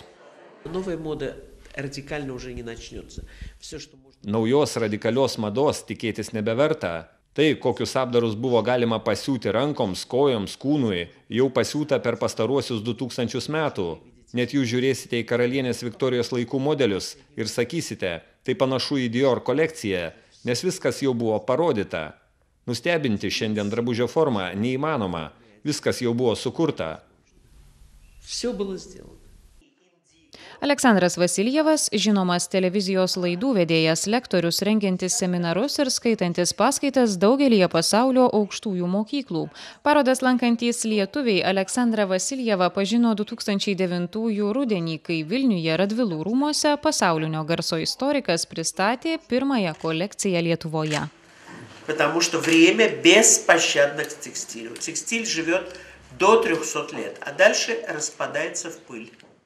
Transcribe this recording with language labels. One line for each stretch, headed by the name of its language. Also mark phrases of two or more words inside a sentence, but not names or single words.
Russian: Новая мода радикально уже не начнется. Все, что можно...
Lithuanian: Naujos radikalios mados tikėtis nebeverta. Tai, kokius apdarus buvo galima pasiūti rankoms, kojoms, kūnui, jau pasiūta per pastaruosius 2000 metų. Net jūs žiūrėsite į karalienės Viktorijos laikų modelius ir sakysite, tai panašu į Dior kolekciją, nes viskas jau buvo parodyta. Nustebinti šiandien drabužio formą neįmanoma, viskas jau buvo sukurta.
Russian: Все было сделано.
Lithuanian: Aleksandras Vasiljevas, žinomas televizijos laidų vedėjas, lektorius, rengiantis seminarus ir skaitantis paskaitas daugelyje pasaulio aukštųjų mokyklų. Parodas lankantys lietuviai Aleksandrą Vasiljevą pažino 2009 rudenį, kai Vilniuje Radvilų rūmuose pasaulinio garso istorikas pristatė pirmąją kolekciją Lietuvoje.
Russian: Потому что время беспощадно к текстилю. Текстиль живет до 300 лет, а дальше распадается в пыль.